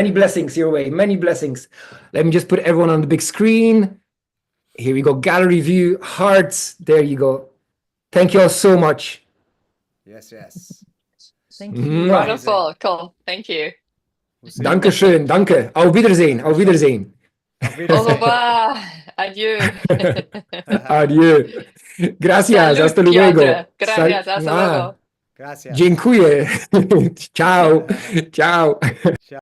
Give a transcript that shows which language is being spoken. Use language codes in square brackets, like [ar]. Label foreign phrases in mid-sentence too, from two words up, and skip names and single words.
[en] Many the blessings your way. Many blessings. Let me just put everyone on the big screen. Here we go. Gallery view, hearts. There you go. Thank you all so much. Yes, yes. Thank you. Mwah. Wonderful. Cool. Thank you. We'll see you [de] Danke [en] next time. [de] schön. Danke. Auf Wiedersehen. Auf Wiedersehen. Auf [fr] Au [de] Wiedersehen. [fr] revoir. Adieu. Adieu. [es] Gracias. Salud, Hasta luego. Piotr. Gracias. Hasta Ah, luego. Gracias. [it] Dziękuję. Ciao. Ciao. Ciao.